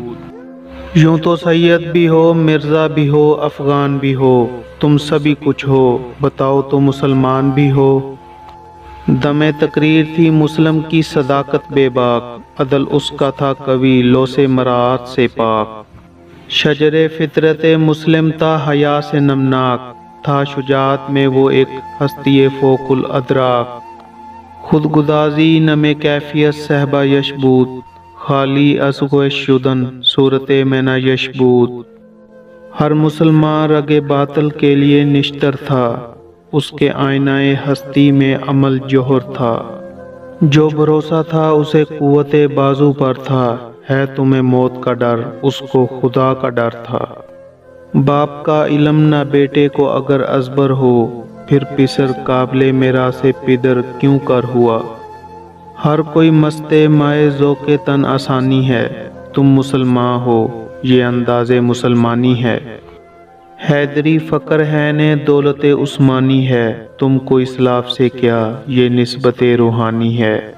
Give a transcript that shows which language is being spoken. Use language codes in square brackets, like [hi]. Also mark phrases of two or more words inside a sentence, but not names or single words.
[ur] یوں تو سید بھی ہو مرزا بھی ہو افغان بھی ہو، تم سبھی کچھ ہو بتاؤ تو مسلمان بھی ہو۔ دم تقریر تھی مسلم کی صداقت بے باک، عدل اس کا تھا قوی لو سے مراعات سے پاک۔ شجر فطرت مسلم تھا حیا سے نمناک، تھا شجاعت میں وہ ایک ہستی فوق الادراک۔ [fa] خود گدازی نم کیفیت صحبہ یش بود، خالی از غش شدن صورت میں نہ یش بود۔ [ur] ہر مسلمان رگ باطل کے لیے نشتر تھا، اس کے آئینہ ہستی میں عمل جوہر تھا۔ جو بھروسہ تھا اسے قوت بازو پر تھا، ہے تمہیں موت کا ڈر اس کو خدا کا ڈر تھا۔ باپ کا علم نہ بیٹے کو اگر ازبر ہو، پھر پسر قابل میراث پدر کیوں کر ہوا۔ ہر کوئی مست مائے ذوق تن آسانی ہے، تم مسلمان ہو یہ انداز مسلمانی ہے۔ حیدری فقر ہے نے دولت عثمانی ہے، تم کو اسلاف سے کیا یہ نسبت روحانی ہے۔